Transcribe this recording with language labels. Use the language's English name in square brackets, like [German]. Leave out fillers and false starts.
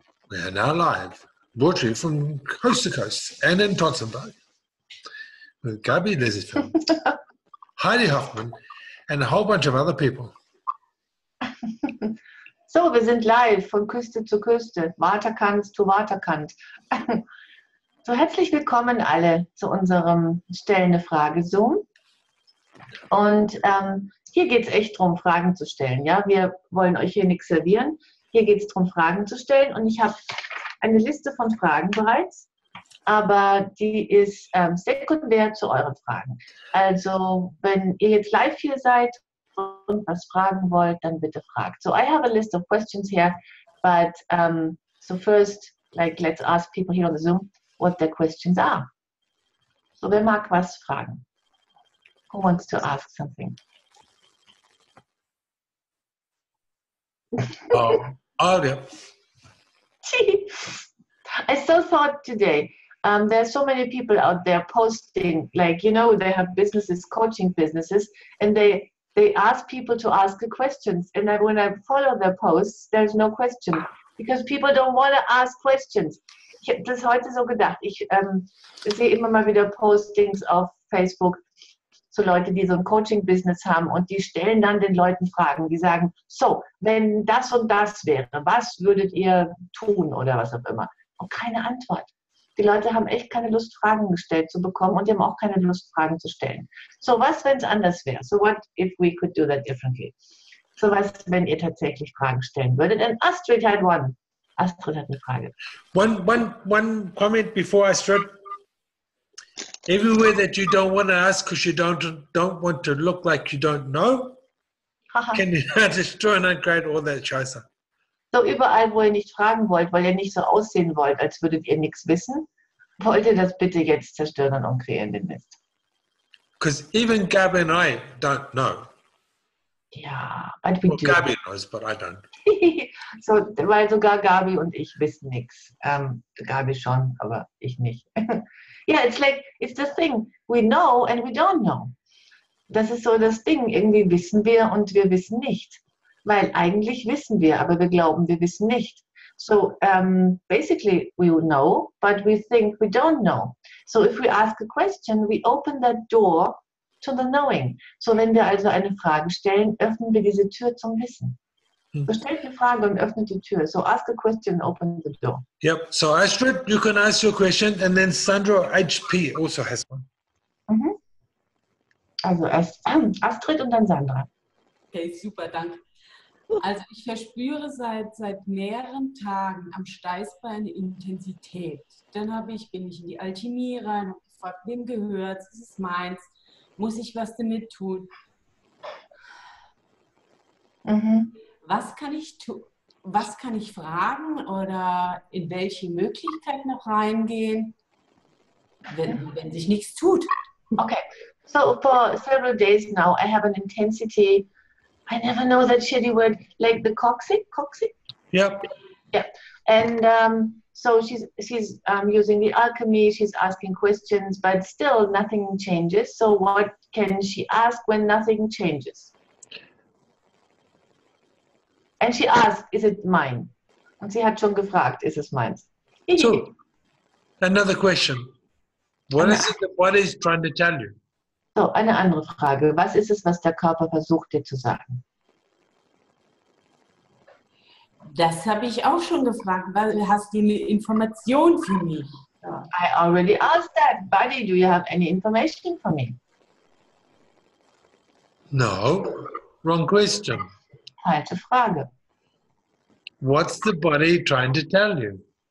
[English] We are now live, brought to you from coast to coast and in Tottenburg with Gabriele Liesenfeld, Heidi Hoffmann and a whole bunch of other people. [German] So, wir sind live von Küste zu Küste, Waterkant zu Waterkant. So, herzlich willkommen alle zu unserem Stell eine Frage Zoom. Und hier geht es echt darum, Fragen zu stellen. Ja? Wir wollen euch hier nichts servieren. Hier geht es darum, Fragen zu stellen. Und ich habe eine Liste von Fragen bereits, aber die ist sekundär zu euren Fragen. Also, wenn ihr jetzt live hier seid und was fragen wollt, dann bitte fragt. [English] So, I have a list of questions here, but so first, let's ask people here on the Zoom what their questions are. [German] So, wer mag was fragen? [English] Who wants to ask something? Yeah. I so thought today, there are so many people out there posting, they have businesses, coaching businesses, and they ask people to ask the questions. And when I follow their posts, there's no question, because people don't want to ask questions. [German] Ich habe das heute so gedacht. Ich sehe immer mal wieder Postings auf Facebook zu Leuten, die so ein Coaching-Business haben und die stellen dann den Leuten Fragen. Die sagen, so, wenn das und das wäre, was würdet ihr tun oder was auch immer? Und keine Antwort. Die Leute haben echt keine Lust, Fragen gestellt zu bekommen und die haben auch keine Lust, Fragen zu stellen. So, was, wenn es anders wäre? [English] So, what if we could do that differently? [German] So, was, wenn ihr tatsächlich Fragen stellen würdet? [English] And Astrid had one. [German] Astrid hat eine Frage. [English] One comment before Astrid. Everywhere that you don't want to ask because you don't want to look like you don't know, can you destroy and uncreate all that scheiße? [German] So, überall, wo ihr nicht fragen wollt, weil ihr nicht so aussehen wollt, als würdet ihr nichts wissen, wollt ihr das bitte jetzt zerstören und umkreieren, den Mist. [English] Because even Gabi and I don't know. [German] Ja, [English] but we do. Gabi knows, but I don't. [German] So, weil sogar Gabi und ich wissen nichts. Gabi schon, aber ich nicht. [English] Yeah, it's the thing. We know and we don't know. [German] Das ist so das Ding. Irgendwie wissen wir und wir wissen nicht. Weil eigentlich wissen wir, aber wir glauben, wir wissen nicht. [English] So, basically, we know, but we think we don't know. So, if we ask a question, we open that door to the knowing. [German] So, wenn wir also eine Frage stellen, öffnen wir diese Tür zum Wissen. So, stellt eine Frage und öffnet die Tür. [English] So, ask a question, open the door. Yep. So, Astrid, you can ask your question, and then Sandra HP also has one. Mhm. [German] Also erst Astrid und dann Sandra. Okay, super, danke. Also ich verspüre seit mehreren Tagen am Steißbein eine Intensität. Dann bin ich in die Alchemie rein und gefragt, wem gehört's? Ist es meins? Muss ich was damit tun? Mhm. Was kann ich tun? Was kann ich fragen oder in welche Möglichkeit noch reingehen, wenn sich nichts tut? [English] Okay, so for several days now, I have an intensity. I never know that shitty word, like the coccyx. Yep. Yeah, and so she's using the alchemy. She's asking questions, but still nothing changes. So what can she ask when nothing changes? And she asked, "Is it mine?" [German] Und sie hat schon gefragt, "Ist es meins?" [English] So, another question. What is it the body is trying to tell you? [German] So, eine andere Frage. Was ist es, was der Körper versucht, dir zu sagen? Das habe ich auch schon gefragt. Hast du eine Information für mich? [English] I already asked that. Buddy, do you have any information for me? No. Wrong question. [German] Falsche Frage. [English] What's the body trying to tell you?